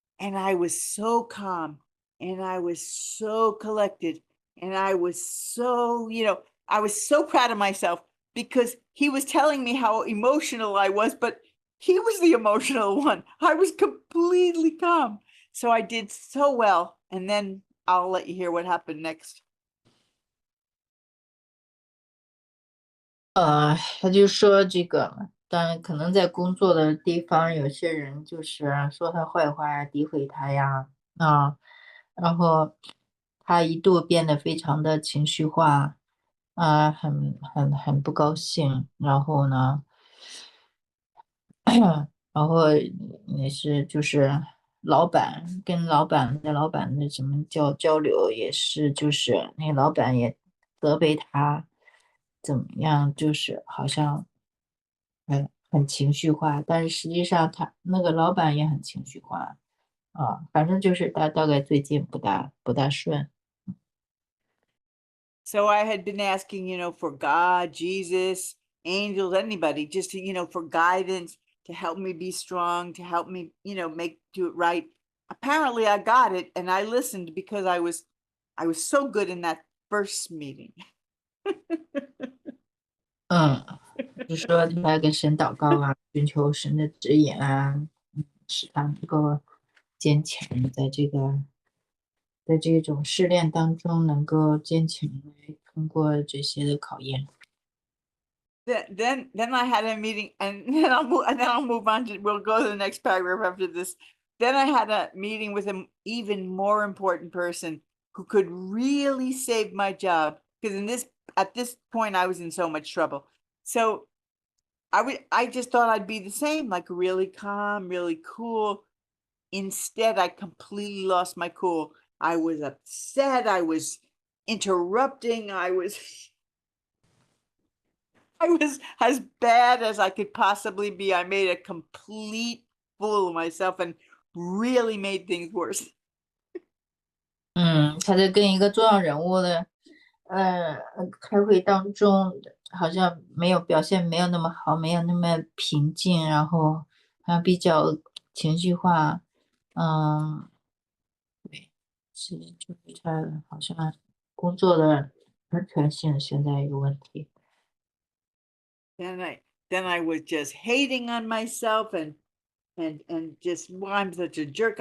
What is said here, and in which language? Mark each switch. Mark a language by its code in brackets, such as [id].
[en] And I was so calm, and I was so collected, and I was so, I was so proud of myself, because he was telling me how emotional I was, but he was the emotional one. I was completely calm. So I did so well. And then I'll let you hear what happened next. [zh] 他就说这个，当然可能在工作的地方，有些人就是说他坏话呀，诋毁他呀，然后他一度变得非常的情绪化，很不高兴，然后呢，然后也是就是跟老板的什么交流也是，就是那个老板也责备他怎么样，就是好像很情绪化，但是实际上他那个老板也很情绪化反正就是大概最近不大顺。 [en] So I had been asking, for God, Jesus, angels, anybody, just to, for guidance, to help me be strong, to help me, do it right. Apparently I got it, and I listened, because I was so good in that first meeting. [zh] 就说他跟神祷告啊，寻求神的指引啊，使他能够坚强在这个在这种试炼当中能够坚强来通过这些的考验。 [en] Then I had a meeting, and then I'll move on to, we'll go to the next paragraph after this. Then I had a meeting with an even more important person who could really save my job, because at this point I was in so much trouble. So I just thought I'd be the same, like really calm, really cool. Instead, I completely lost my cool. I was upset. I was interrupting. I was as bad as I could possibly be. I made a complete fool of myself and really made things worse. [zh] 他在跟一个重要人物的开会当中，好像表现没有那么好，没有那么平静，然后还比较情绪化。对，就是他好像工作的安全性现在有问题。 [en] Then I was just hating on myself and just, well, I'm such a jerk.